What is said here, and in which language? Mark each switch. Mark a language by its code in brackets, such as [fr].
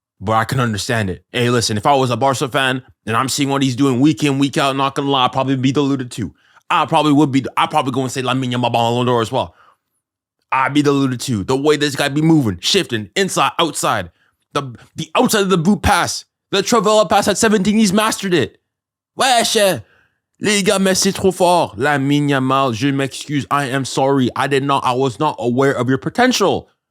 [en] But I can understand it. Hey, listen, if I was a Barca fan and I'm seeing what he's doing week in, week out, not gonna lie, I'd probably be deluded too. I'd probably go and say Lamine Yamal Ballon d'Or as well. I'd be deluded too. The way this guy be moving, shifting, inside, outside. The outside of the boot pass. The Travella pass at 17, he's mastered it. [fr] Wesh. Les gars, mais c'est trop fort. Lamine Yamal, je m'excuse. [en] I am sorry. I was not aware of your potential.